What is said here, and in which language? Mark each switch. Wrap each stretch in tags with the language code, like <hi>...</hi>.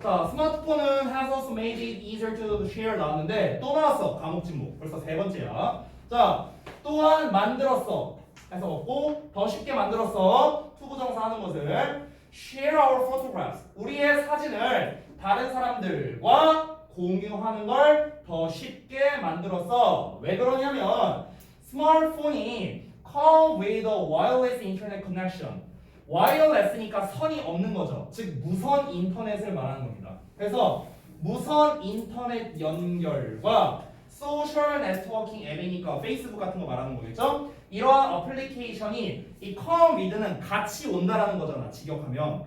<ko>자, 스마트폰은</ko> <en>has also made it easier to share</en> <ko>나왔는데 또 나왔어. 과목 진목. 벌써 세 번째야. 자, 또한 만들었어. 해서 먹고 더 쉽게 만들었어. 투부정사 하는 것을</ko> <en>share our photographs.</en> <ko>우리의 사진을 다른 사람들과 공유하는 걸 더 쉽게 만들었어. 왜 그러냐면 스마트폰이</ko> <en>come with a wireless internet connection.</en> <ko>와이어레스니까 선이 없는 거죠. 즉 무선 인터넷을 말하는 겁니다. 그래서 무선 인터넷 연결과 소셜 네트워킹 앱이니까 페이스북 같은 거 말하는 거겠죠. 이러한 어플리케이션이 이 come with는 같이 온다라는 거잖아. 직역하면.</ko>